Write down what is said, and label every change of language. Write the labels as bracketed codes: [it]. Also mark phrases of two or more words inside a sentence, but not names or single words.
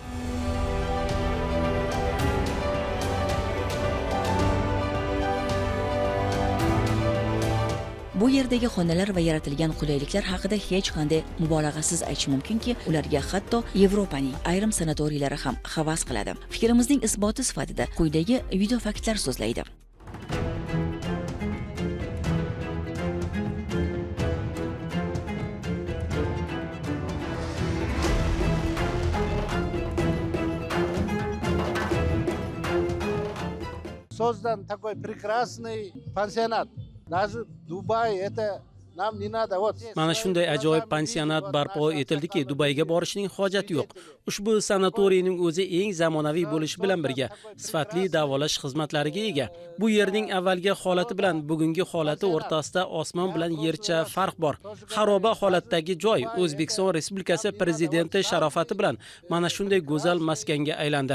[uz] Bu yerdagi xonalar va yaratilgan qulayliklar haqida hech qanday mubolag'asiz aytish mumkinki, ularga hatto Yevropaning ayrim sanatoriylari ham havas qiladi. Fikrimizning isboti sifatida quyidagi video faktlar so'zlaydi. [ru] Создан такой прекрасный пансионат. Даже Дубай это нам не надо. Вот. [uz] Mana shunday ajoyib pansionat barpo etildiki, Dubayga borishning hojati yo'q. Ushbu sanatoriyning o'zi eng zamonaviy bo'lishi bilan birga sifatli davolash xizmatlariga ega. Bu yerning avvalgi holati bilan bugungi holati o'rtasida osmon bilan yercha farq bor. Xaroba holatdagi joy O'zbekiston Respublikasi prezidenti sharofati bilan mana shunday go'zal maskanga aylandi.